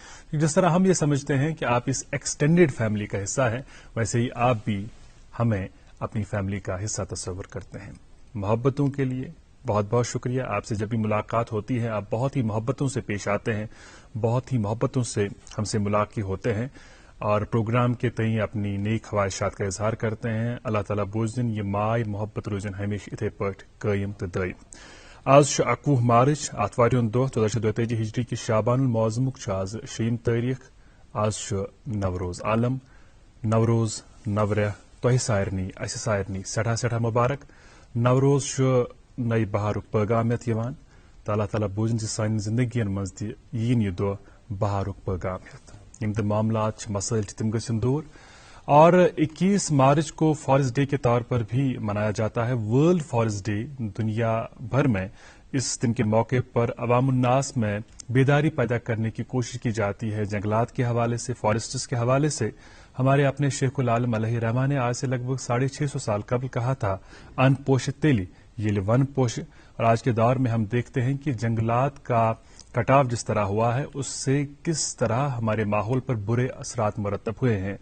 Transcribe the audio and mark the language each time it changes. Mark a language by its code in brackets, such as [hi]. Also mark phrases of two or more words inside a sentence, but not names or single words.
[ur] جس طرح ہم یہ سمجھتے ہیں کہ آپ اس [en] extended family [ur] کا حصہ ہیں، ویسے ہی آپ بھی ہمیں اپنی فیملی کا حصہ تصور کرتے ہیں۔ محبتوں کے لیے بہت بہت شکریہ۔ آپ سے جب بھی ملاقات ہوتی ہے آپ بہت ہی محبتوں سے پیش آتے ہیں، بہت ہی محبتوں سے ہم سے ملاقات ہوتے ہیں اور پروگرام کے تئیں اپنی نیک خواہشات کا اظہار کرتے ہیں۔ [ks] اللہ تعالیٰ بوزن یہ ماے محبت روزن ہمیشہ اتھے پٲٹھۍ قٲیِم تہٕ دٲیِم۔ آز چھُ 21 مارچ آتھوارِ دۄہ 1442 ہجری کہِ شابان المعظمُک چھُ آز 3 تٲریخ۔ آز چھُ نوروز عالم، نوروز نورہ تۄہہِ سارنٕے اسہِ سارنٕے سٮ۪ٹھاہ سٮ۪ٹھاہ مبارک۔ نوروز چھُ نئے بہارُک پیغام یتھ یِوان تہٕ اللہ تعالیٰ بوٗزِن زِ سانہِ زندگین منٛز تہِ یِیِن یہِ دۄہ بہارُک پیغام ہیٚتھ۔ یِم تہِ معاملات چھِ، مسائل چھِ، تِم گژھن دور۔ [ur] اور 21 مارچ کو [en] forest day [ur] کے طور پر بھی منایا جاتا ہے، [en] World Forest Day. [ur] دنیا بھر میں اس دن کے موقع پر عوام الناس میں بیداری پیدا کرنے کی کوشش کی جاتی ہے جنگلات کے حوالے سے، فارسٹس کے حوالے سے۔ ہمارے اپنے شیخ العالم علیہ رحمٰن نے آج سے لگ بھگ 650 سال قبل کہا تھا [ks] ان پوش تیلی یہ ون پوش، [ur] اور آج کے دور میں ہم دیکھتے ہیں کہ جنگلات کا کٹاؤ جس طرح ہوا ہے اس سے کس طرح ہمارے ماحول پر برے اثرات مرتب ہوئے ہیں۔